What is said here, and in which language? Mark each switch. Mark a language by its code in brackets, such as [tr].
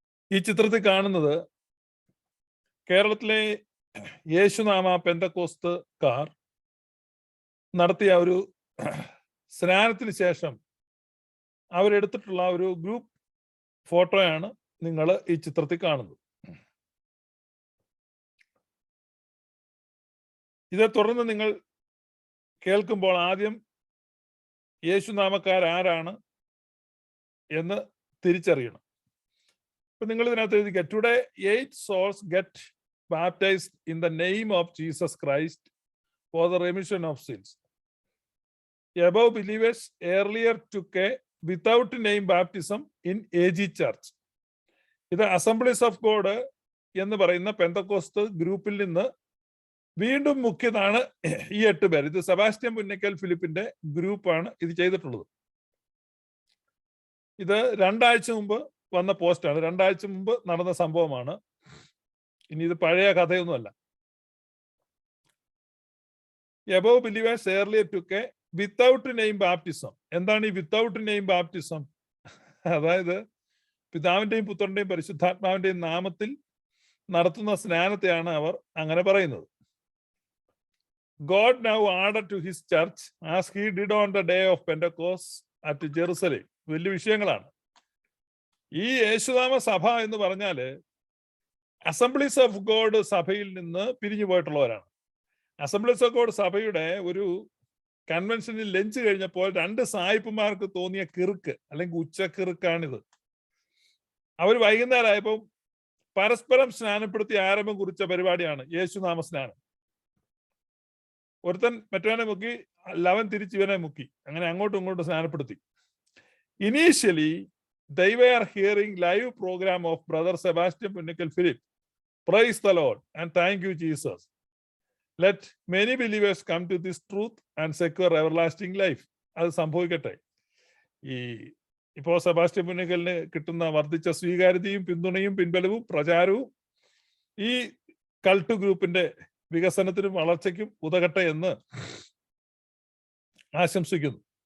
[ml] ഈ ചിത്രത്തിൽ കാണുന്നത് കേരളത്തിലെ യേശുനാമ പെന്തക്കോസ്തുകാർ നടത്തിയ ഒരു സ്നാനത്തിന് ശേഷം അവരെടുത്തിട്ടുള്ള ഒരു ഗ്രൂപ്പ് ഫോട്ടോയാണ് നിങ്ങൾ ഈ ചിത്രത്തിൽ കാണുന്നത്. ഇതേ തുടർന്ന് നിങ്ങൾ കേൾക്കുമ്പോൾ ആദ്യം യേശുനാമക്കാർ ആരാണ് എന്ന് തിരിച്ചറിയണം. ഇപ്പൊ നിങ്ങൾ ഇതിനകത്ത് എഴുതിക്കുക, [en] Today 8 souls get baptized in the name of Jesus Christ for the remission of sins. Above believers earlier took a without name baptism in AG Church. [ml] ഇത് അസംബ്ലീസ് ഓഫ് ഗോഡ് എന്ന് പറയുന്ന പെന്തക്കോസ്ത് ഗ്രൂപ്പിൽ നിന്ന് വീണ്ടും മുഖ്യതാണ് ഈ 8 പേർ. ഇത് സെബാസ്റ്റ്യൻ പുന്നക്കൽ ഫിലിപ്പിന്റെ ഗ്രൂപ്പാണ് ഇത് ചെയ്തിട്ടുള്ളത്. ഇത് 2 ആഴ്ച മുമ്പ് വന്ന പോസ്റ്റാണ്, 2 ആഴ്ച മുമ്പ് നടന്ന സംഭവമാണ്. ഇനി ഇത് പഴയ കഥയൊന്നുമല്ല. [en] Above believers earlier took a without name baptism. [ml] എന്താണ് ഈ [en] Without name baptism? [ml] അതായത് പിതാവിന്റെയും പുത്രന്റെയും പരിശുദ്ധാത്മാവിന്റെയും നാമത്തിൽ നടത്തുന്ന സ്നാനത്തെയാണ് അവർ അങ്ങനെ പറയുന്നത്. [en] God now added to his church as he did on the day of Pentecost at Jerusalem. [ml] വലിയ വിഷയങ്ങളാണ്. ഈ യേശുനാമ സഭ എന്ന് പറഞ്ഞാല് അസംബ്ലീസ് ഓഫ് ഗോഡ് സഭയിൽ നിന്ന് പിരിഞ്ഞു പോയിട്ടുള്ളവരാണ്. അസംബ്ലീസ് ഓഫ് ഗോഡ് സഭയുടെ ഒരു കൺവെൻഷനിൽ ലഞ്ച് കഴിഞ്ഞപ്പോൾ 2 സായിപ്പുമാർക്ക് തോന്നിയ കിറുക്ക് അല്ലെങ്കിൽ ഉച്ചക്കിറുക്കാണിത്. അവർ വൈകുന്നേരമായപ്പോൾ പരസ്പരം സ്നാനപ്പെടുത്തി ആരംഭം കുറിച്ച പരിപാടിയാണ് യേശുനാമ സ്നാനം. ഒരുത്തൻ മറ്റവനെ മുക്കി, ലവൻ തിരിച്ച് ഇവനെ മുക്കി, അങ്ങനെ അങ്ങോട്ടും ഇങ്ങോട്ടും സ്നാനപ്പെടുത്തി. [en] Initially they were hearing live program of brother Sebastian Punnekal Philip. Praise the Lord and thank you Jesus. Let many believers come to this truth and secure everlasting life. [ml] അത് സംഭവിക്കട്ടെ. ഇപ്പോ സെബാസ്റ്റ്യൻ പുന്നക്കലിന് കിട്ടുന്ന വർദ്ധിച്ച സ്വീകാര്യതയും പിന്തുണയും പിൻബലവും പ്രചാരവും ഈ കൾട്ട് ഗ്രൂപ്പിന്റെ വികസനത്തിനും വളർച്ചയ്ക്കും ഉതകട്ടെ എന്ന് ആശംസിക്കുന്നു.